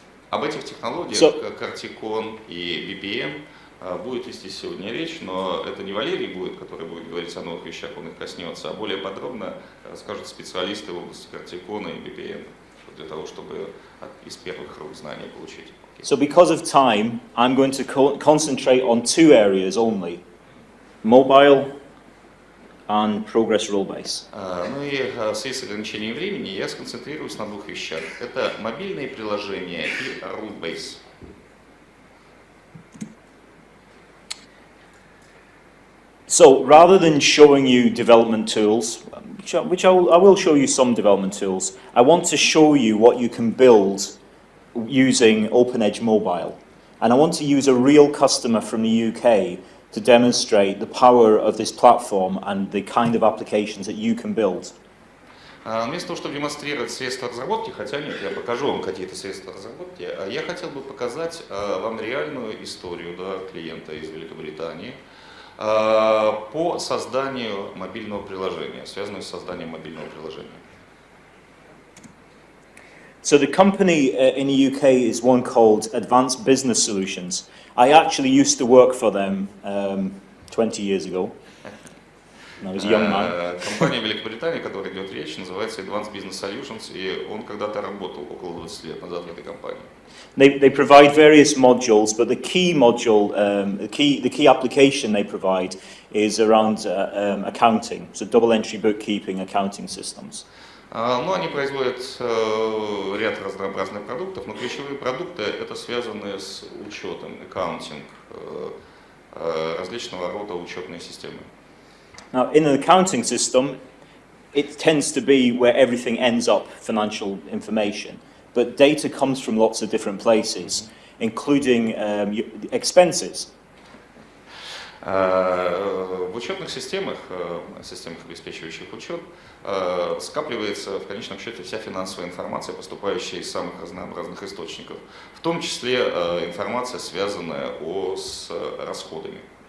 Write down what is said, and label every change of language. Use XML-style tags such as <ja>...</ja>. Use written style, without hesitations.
<ru>Об этих технологиях, как Corticon и BPM, будет вести сегодня речь, но это не Валерий будет, который будет говорить о новых вещах, он их коснется, а более подробно расскажут специалисты в области Corticon и BPM, для того, чтобы из первых рук знания получить.</ru> <en>So because of time, I'm going to concentrate on two areas only: mobile and progress Rollbase.</en> <ru>Ну и в связи с ограничением времени я сконцентрируюсь на двух вещах. Это мобильные приложения и Rollbase.</ru> <en>So rather than showing you development tools, which I will show you some development tools, I want to show you what you can build using OpenEdge Mobile. And I want to use a real customer from the UK to demonstrate the power of this platform and the kind of applications that you can build.</en> <ru>Вместо того, чтобы демонстрировать средства разработки, хотя нет, я покажу вам какие-то средства разработки, я хотел бы показать вам реальную историю клиента из Великобритании по созданию мобильного приложения, связанного с созданием мобильного приложения.</ru> <en>So the company in the UK is one called Advanced Business Solutions. I actually used to work for them 20 years ago. I was a young man.</en> <ru>Компания Великобритании, о которой идет речь, называется Advanced Business Solutions, и он когда-то работал около 20 лет назад в этой компании.</ru> <en>They provide various modules, but the key module, the key application they provide is around accounting, so double entry bookkeeping, accounting systems.</en> <ru>Ну, они производят ряд разнообразных продуктов, но ключевые продукты это связаны с учетом, accounting, различного рода учетные системы.</ru> <en>Now, in an accounting system, it tends to be where everything ends up, financial information. But data comes from lots of different places, including expenses.</en> <ru>В учетных системах, обеспечивающих учет, скапливается в конечном счете вся финансовая информация, поступающая из самых разнообразных источников, в том числе информация, связанная с расходами.</ru>